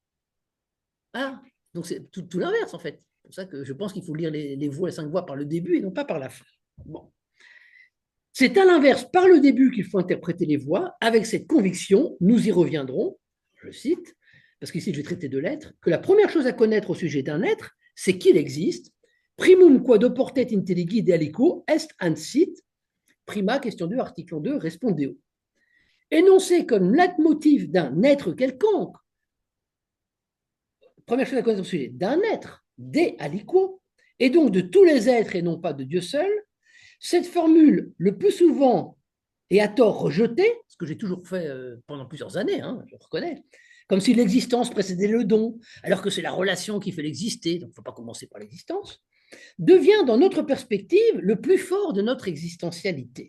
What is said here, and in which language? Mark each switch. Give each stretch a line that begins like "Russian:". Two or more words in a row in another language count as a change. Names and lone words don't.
French: Ah, donc c'est tout l'inverse en fait. C'est pour ça que je pense qu'il faut lire les 5 voies par le début et non pas par la fin. Bon. C'est à l'inverse, par le début qu'il faut interpréter les voies, avec cette conviction, nous y reviendrons, je cite, parce qu'ici je vais traiter de l'être, que la première chose à connaître au sujet d'un être, c'est qu'il existe.
Latin: Primum quod oportet intelligide aliquo est ansit.
French: Prima, question 2, article 2, respondeo. Énoncé comme leitmotiv d'un être quelconque, première chose à connaître au sujet d'un être,
Latin: de aliquo,
French: et donc de tous les êtres et non pas de Dieu seul, cette formule, le plus souvent et à tort rejetée, ce que j'ai toujours fait pendant plusieurs années, je reconnais, comme si l'existence précédait le don, alors que c'est la relation qui fait l'exister, donc il ne faut pas commencer par l'existence, devient dans notre perspective le plus fort de notre existentialité.